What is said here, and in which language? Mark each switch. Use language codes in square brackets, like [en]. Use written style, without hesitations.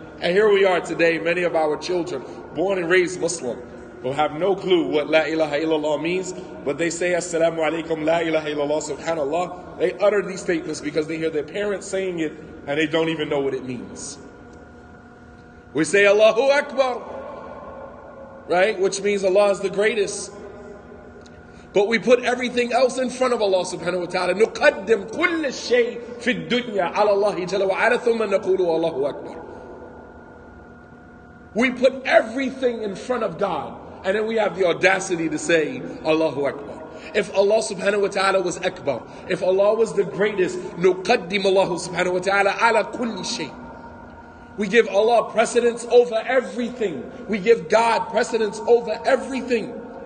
[en] And here we are today, many of our children, born and raised Muslim, who have no clue what La ilaha illallah means, but they say Assalamu alaikum, La ilaha illallah, subhanallah. They utter these statements because they hear their parents saying it and they don't even know what it means. We say Allahu Akbar, right? Which means Allah is the greatest. But we put everything else in front of Allah subhanahu wa ta'ala. [ar] نُقَدِّمْ كُلَّ الشَّيْء فِي الدُّنْيَا عَلَى اللَّهِ جَلَ وَعَلَى ثُمَّ نَقُولُ Allahu Akbar. [en] We put everything in front of God, and then we have the audacity to say Allahu Akbar. If Allah subhanahu wa ta'ala was Akbar, if Allah was the greatest, [ar] نُقَدِّمْ Allah subhanahu wa ta'ala عَلَى كُلِّ شَيْء. [en] We give Allah precedence over everything. We give God precedence over everything.